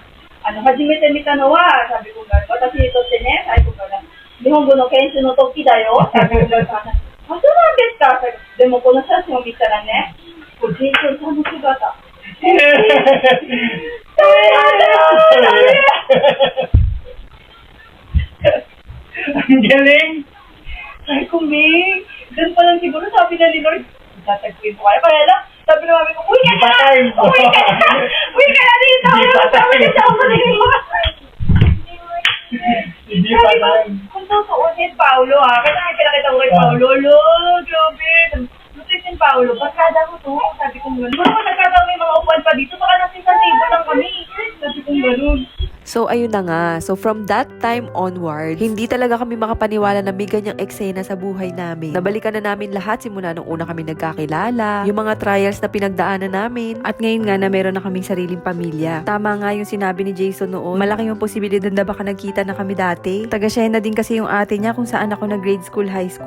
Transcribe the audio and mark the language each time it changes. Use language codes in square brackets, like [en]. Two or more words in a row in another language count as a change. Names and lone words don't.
[ja] 初めて見たのは、サビ君が、私にとってね、最後から、日本語の研修の時だよ。サビ君が、あ、そうなんですか。でもこの写真を見たらね、こうジェイソンさんの姿。 [tl] Ang galing! Sabi ko, May, doon pa lang siguro sabi na ni Lord, tatagpin ko kaya. Kaya lang, sabi na mami ko, uwi ka na! Uwi ka na! Uwi ka na dito! Sabi na siya ako na Hindi pa time. Kung totoo si Paolo ha, kasi nakikita ko kay Paolo, grabe! Lutoy si Paolo, barkada ko to. Sabi ko gano'n. Baka nagkataon may mga upuan pa dito, baka nasa isang table lang kami. Sabi ko gano'n. So, ayun na nga. [en] So, from that time onward, [tl] hindi talaga kami makapaniwala na may ganyang eksena sa buhay namin. Nabalikan na namin lahat simula nung una kami nagkakilala, yung mga trials na pinagdaanan namin, at ngayon nga na meron na kaming sariling pamilya. Tama nga yung sinabi ni Jason noon, malaki yung posibilidad na baka nagkita na kami dati. Taga-Siena din kasi yung ate niya kung saan ako nag-grade school, high school.